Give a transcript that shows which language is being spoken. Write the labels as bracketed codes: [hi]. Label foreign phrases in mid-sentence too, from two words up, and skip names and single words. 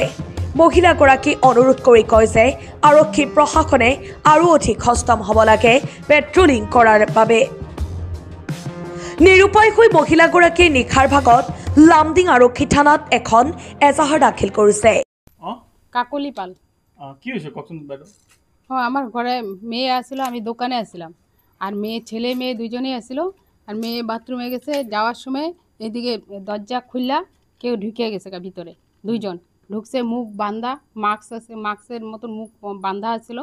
[as] মহিলাগৰাকী অনুৰোধ কৰি কয় যে আৰক্ষী প্ৰশাসনে আৰু অধিক সষ্টম হ'ব লাগে পেট্ৰলিং কৰাৰ বাবে। নিৰুপায় হৈ মহিলাগৰাকীয়ে নিশাৰ ভাগত লামডিং আৰক্ষী থানাত এখন এজাহাৰ দাখিল কৰিছে। কাকলি পাল [bn] কি হয়েছে কখন বাইদেউ? আমার ঘরে মেয়ে আসলো, আমি দোকানে আসলাম, আর ছেলে মেয়ে দুজনেই আসলো। আর মেয়ে বাথরুমে গেছে, যাওয়ার সময় এদিকে দরজা খুললা কেউ ঢুকে গেছে ভিতরে, 2 জন ঢুকছে, মুখ বান্ধা, মাস্ক আছে, মাস্কের মতন মুখ বান্ধা আসলো।